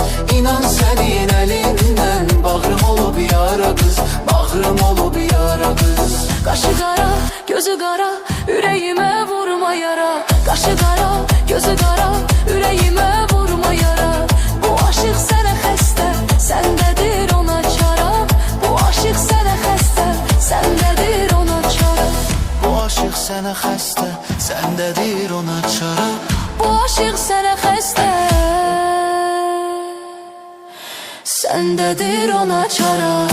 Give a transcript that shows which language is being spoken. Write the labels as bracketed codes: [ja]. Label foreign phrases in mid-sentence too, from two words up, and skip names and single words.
[tr] İnan senin elinden, bağrım olup yara kız. Bağrım olup yara kız. Kaşı kara, gözü kara, yüreğime vurma yara. Kaşı kara, gözü kara, yüreğime vurma yara. [az] Bu aşık sənə xəstə, səndedir ona çara. Bu aşık sənə xəstə, səndedir ona çara. Bu aşık sənə xəstə, səndədir ona çara. Bu aşık sənə xəstə, səndedir ona çara.